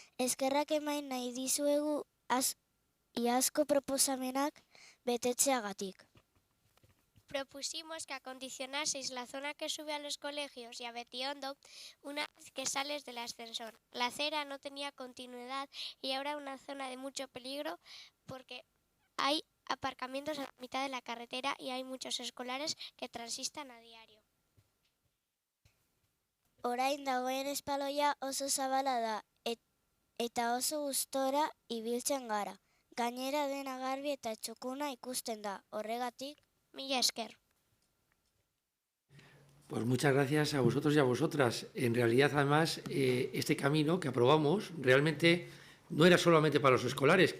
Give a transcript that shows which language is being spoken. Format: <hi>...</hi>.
<eu>Eskerrak emain nahi dizuegu iazko proposamenak betetzeagatik.</eu> <es>Propusimos que acondicionaseis la zona que sube a los colegios y a Betiondo una vez que sales del ascensor. La acera no tenía continuidad y ahora una zona de mucho peligro porque hay aparcamientos a la mitad de la carretera y hay muchos escolares que transistan a diario.</es> <eu>Orain dagoen espaloia oso zabala da eta oso gustora ibiltzen gara. Gainera dena garbi eta txukuna ikusten da. Horregatik, mila esker.</eu> <es>Pues muchas gracias a vosotros y a vosotras. En realidad, además, este camino que aprobamos realmente no era solamente para los escolares.</es>